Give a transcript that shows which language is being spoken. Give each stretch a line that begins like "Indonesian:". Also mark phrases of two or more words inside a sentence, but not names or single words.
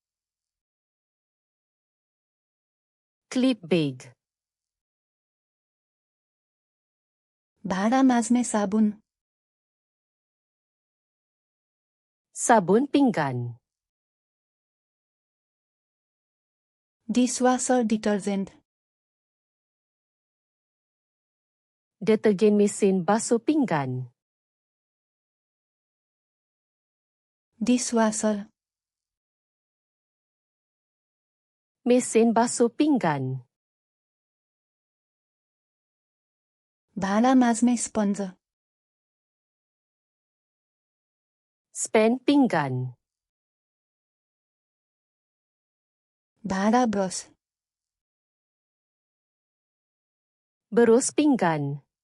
Malay: Klip beg.
Nepali: भाँडा माझ्ने साबुन
Malay: Sabun pinggan.
English: dishwasher detergent
Malay: Detergen mesin basuh pinggan.
English: डिसवासर
Malay: Mesin basuh pinggan.
Nepali: भाँडा माझ्ने स्पन्ज
Malay: Spen pinggan.
Nepali: भाँडा ब्रस
Malay: Berus pinggan.